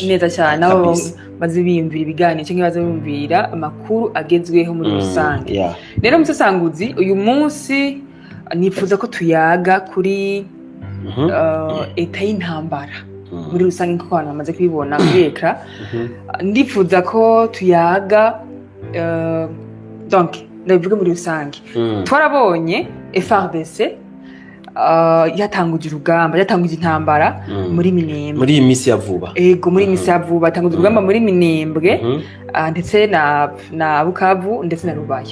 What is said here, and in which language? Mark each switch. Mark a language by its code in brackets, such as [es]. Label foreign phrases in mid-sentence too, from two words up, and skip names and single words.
[rw] neza cyane, nabo bazibiyumvira ibiganiro cyangwa bazibumvira amakuru agezweho muri rusange. Rero Musesanguzi, uyu munsi nifuza ko tuyaga kuri eta y'intambara muri rusange nko abantu bamaze kubibona kuri ekra. Ndifuza ko tuyaga donc ndabivuga muri rusange. Twarabonye FARDC yatanguje urugamba, yatanguje intambara muri Minembwe muri iyi minsi ya vuba. Muri iyi minsi ya vuba yatanguje urugamba muri Minembwe, ndetse na Bukavu ndetse na Rubaye.